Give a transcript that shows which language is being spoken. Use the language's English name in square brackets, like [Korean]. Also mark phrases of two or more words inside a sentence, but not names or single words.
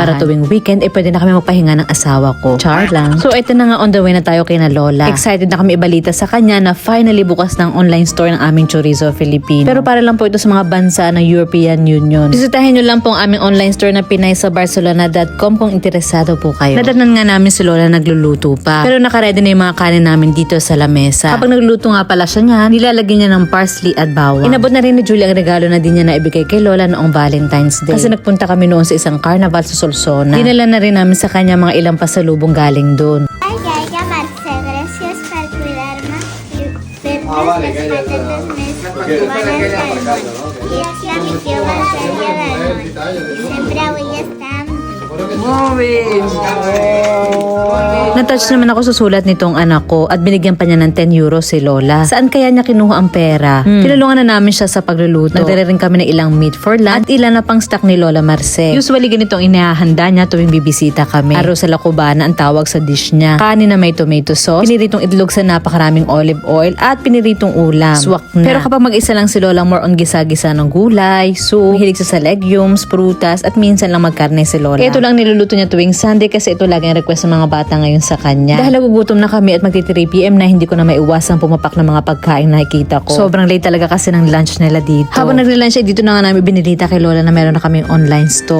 [Filipino] Para tuwing weekend, pwede na kami magpahinga ng asawa ko. Char lang. So, ito na nga, [English] on the way [Filipino] na tayo kay na Lola. Excited na kami ibalita sa kanya na finally bukas ng [English] online store [Filipino] ng aming Chorizo Filipino. Pero para lang po ito sa mga bansa ng European Union. Bisitahin nyo lang po ang aming [English] online store [Filipino] na Pinay sa Barcelona.com kung interesado po kayo. Nadatnan nga namin si Lola nagluluto pa. Pero nakaredy na yung mga kanin namin dito sa lamesa. Kapag nagluluto nga pala siya niya, nilalagyan niya ng parsley at bawang. Inabot na rin ni Julie ang regalo na din niya na ibigay kay Lola noong Valentine's Day. Kasi nagpunta kami noon sa isang carnival sa Solsona. Dinala na rin namin sa kanya mga ilang pasalubong galing doon. [Spanish] Ay, Yaya Marce, gracias por cuidarme. Vale, que ella está. Y aquí a mi tío Marce, siempre voy a estar. [Filipino] Natouch naman ako sa sulat nitong anak ko at binigyan pa niya ng 10 euros si Lola. Saan kaya niya kinuha ang pera? Tinulungan na namin siya sa pagluluto. Nagdala rin kami ng ilang [English] meat for lunch [Filipino] at ilan na pang stock ni Lola Merce. Usually ganitong inihahanda niya tuwing bibisita kami. Arroz sa lakubana ang tawag sa dish niya. Kanin na may [English] tomato sauce, [Filipino] piniritong itlog sa napakaraming [English] olive oil [Filipino] at piniritong ulam. Swak na. Pero kapag mag-isa lang si Lola, [English] more on [Filipino] gisa-gisa ng gulay, soup, mahilig sa legumes, prutas at minsan lang magkarne si Lola. Ito lang niluluto niya tuwing Sunday kasi ito lagi ang request ng mga bata ngayon sa kanya. Dahil nagugutom na kami at magti 3 PM na, hindi ko na maiwasan pumapak ng mga pagkain na nakikita ko. Sobrang late talaga kasi ng lunch nila dito. Habang nagli-lunch dito na nga namin binilita kay Lola na meron na kaming [English] online store.